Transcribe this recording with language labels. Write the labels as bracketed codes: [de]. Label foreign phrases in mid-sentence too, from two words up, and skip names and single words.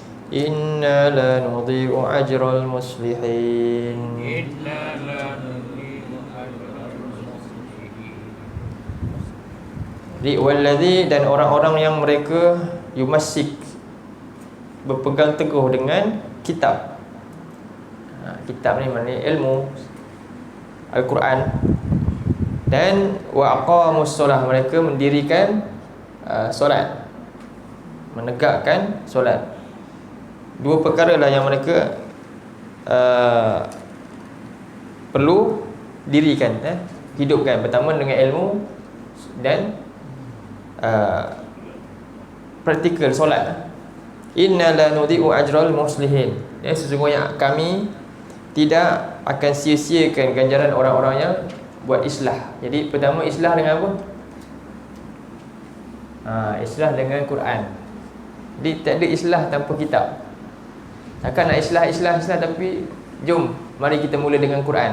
[ar] إنا لا نضيع أجر المصلحين. إنا لا نضيع أجر المصلحين. [ms] Walladzi, dan orang-orang yang mereka yumassik, berpegang teguh dengan kitab. Kitab ni maknanya ilmu Al-Quran. Dan [ar] وأقاموا الصلاة, [ms] mereka mendirikan solat, menegakkan solat. Dua perkara lah yang mereka perlu dirikan, hidupkan. Pertama dengan ilmu dan praktikal solat. [ar] إنا لا نضيع أجر المصلحين. [ms] Sesungguhnya kami tidak akan sia-siakan ganjaran orang-orang yang buat islah. Jadi pertama islah dengan apa? Islah dengan Quran. Jadi tak ada islah tanpa kitab. Takkan nak islah tapi jom mari kita mula dengan Quran.